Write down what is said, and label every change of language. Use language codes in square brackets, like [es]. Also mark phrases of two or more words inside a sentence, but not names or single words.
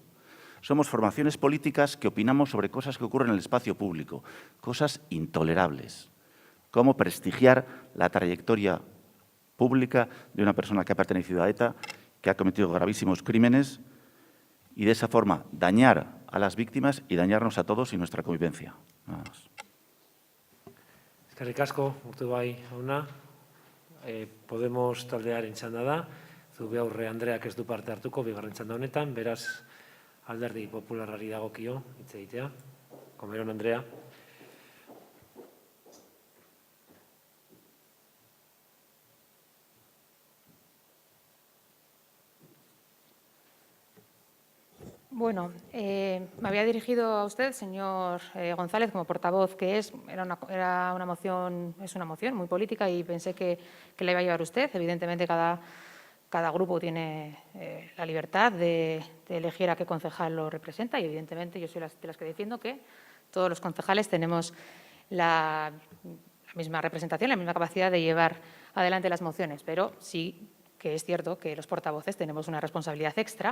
[es] Somos formaciones políticas que opinamos sobre cosas que ocurren en el espacio público, cosas intolerables. Cómo prestigiar la trayectoria pública de una persona que ha pertenecido a ETA, que ha cometido gravísimos crímenes y de esa forma dañar a las víctimas y dañarnos a todos y nuestra convivencia. Nada más. [eu] Eskerrik asko, Gortubay jauna. Podemos taldearen txanda da. Zubiaurre Andreak ez du parte hartuko bigarren txanda honetan, beraz Alderdi Popularrari dagokio hitz egitea. Comerón Andrea. [es] Bueno, me había dirigido a usted, señor González, como portavoz que es. Era una moción, es una moción muy política y pensé que la iba a llevar usted. Evidentemente, cada grupo tiene la libertad de elegir a qué concejal lo representa y, evidentemente, yo soy de las que defiendo que todos los concejales tenemos la misma representación, la misma capacidad de llevar adelante las mociones, pero sí que es cierto que los portavoces tenemos una responsabilidad extra.